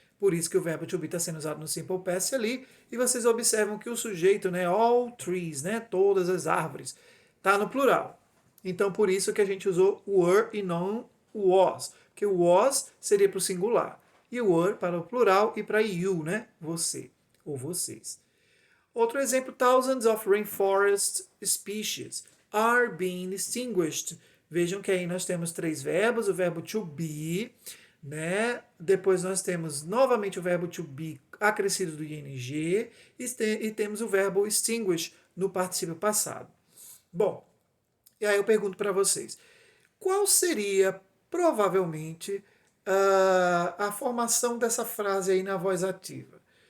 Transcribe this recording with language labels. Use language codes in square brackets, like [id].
[pt] Por isso que o verbo to be está sendo usado no simple past ali, e vocês observam que o sujeito, né, [en] all trees, [pt] né, todas as árvores, está no plural. Então, por isso que a gente usou were e não was, que o was seria para o singular, e o were para o plural e para you, né, você ou vocês. Outro exemplo, [en] thousands of rainforest species are being extinguished. [pt] Vejam que aí nós temos três verbos, o verbo to be, né? Depois nós temos novamente o verbo to be acrescido do ing e temos o verbo extinguish no particípio passado. Bom, e aí eu pergunto para vocês, qual seria provavelmente a formação dessa frase aí na voz ativa?